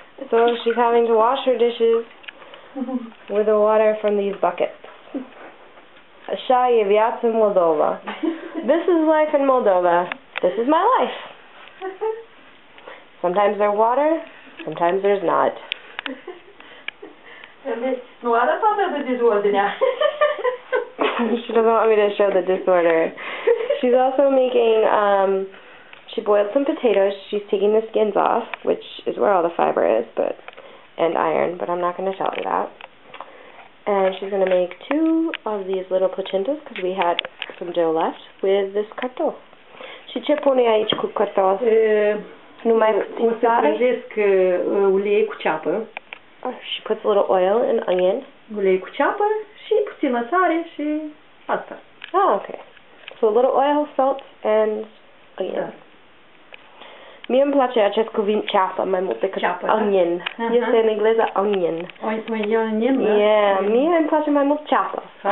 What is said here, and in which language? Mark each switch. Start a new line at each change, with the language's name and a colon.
English: So she's having to wash her dishes with the water from these buckets.
Romanian: Așa e viața în Moldova.
English: This is life in Moldova. This is my life. Sometimes there's water, sometimes there's not.
Romanian: Nu arată atât de dezordinea.
English: She doesn't want me to show the disorder. She's also making, she boiled some potatoes. She's taking the skins off, which is where all the fiber is, and iron, but I'm not going to tell her that. And she's going to make 2 of these little placentas, because we had some dough left, with this cartof.
Romanian: Și ce pune aici cu cartof? Numai puțin sare? O să prăjesc ulei cu ceapă.
English: She puts a little oil and onion.
Romanian: Ulei cu ceapă și puțină sare și asta.
English: Okay. So a little oil, salt, and onion.
Romanian: Da. Mie îmi place acest cuvânt ceapă mai mult decât ceapă,
English: onion.
Romanian: Da? Este în engleză onion. Onion, da? Yeah, mie îmi place mai mult ceapă.